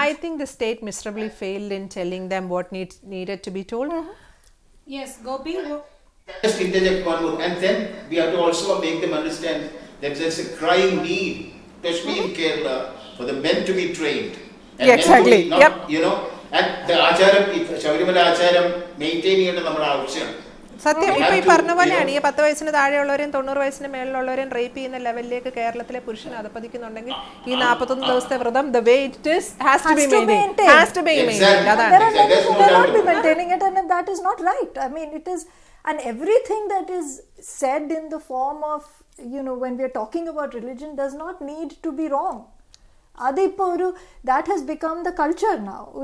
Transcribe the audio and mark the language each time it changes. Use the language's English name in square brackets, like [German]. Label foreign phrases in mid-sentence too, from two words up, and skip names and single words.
[English] I think the state miserably failed in telling them what needed to be told. Yes, Gopi. Just interject one more, and then we have to also make them understand that there's a crying need, especially in Kerala, for the men to be trained. And exactly. Men to be not, and the acharam, Shabrimala acharam, [Malayalam] maintain ചെയ്യേണ്ടത് നമ്മുടെ ആവശ്യമാണ്. സത്യം. ഇപ്പൊ ഈ പറഞ്ഞ പോലെയാണ് ഈ 10 വയസ്സിന് താഴെയുള്ളവരെയും 90 വയസ്സിന് മേളിലുള്ളവരെയും റേപ്പ് ചെയ്യുന്ന ലെവലിലേക്ക് കേരളത്തിലെ പുരുഷൻ അധപ്പതിക്കുന്നുണ്ടെങ്കിൽ ഈ 41 ദിവസത്തെ വ്രതം [English] the way it is has to be maintained. They're not be maintaining it, and that is not right. It is, and everything that is said in the form of, when we are talking about religion, does not need to be wrong. That has become the culture now.